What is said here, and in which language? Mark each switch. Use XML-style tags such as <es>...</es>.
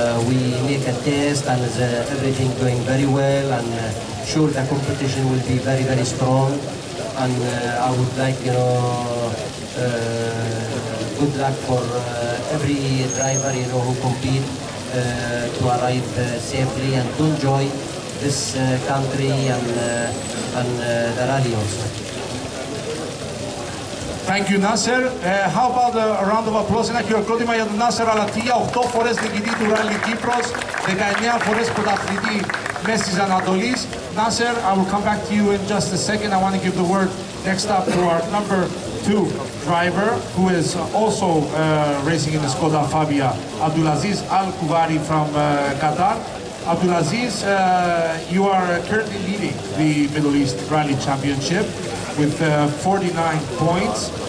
<en>we make a test and everything going very well, and sure the competition will be very, very strong, and I would like, good luck for every driver, who compete to arrive safely and to enjoy this country and the rally also. Thank you, Nasser. How about a round of applause?</en> <el>Ένα χειροκρότημα για τον Nasser Al-Attiyah, 8 φορές νικητή του Ράλι Κύπρος, 19 φορές πρωταθλητή Μέσης Ανατολής.</el> <en>Nasser, I will come back to you in just a second. I want to give the word next up to our number 2 driver, who is also racing in the Skoda Fabia, Abdulaziz Al Kuvari from Qatar. Abdulaziz, you are currently leading the Middle East Rally Championship with 49 points.</en>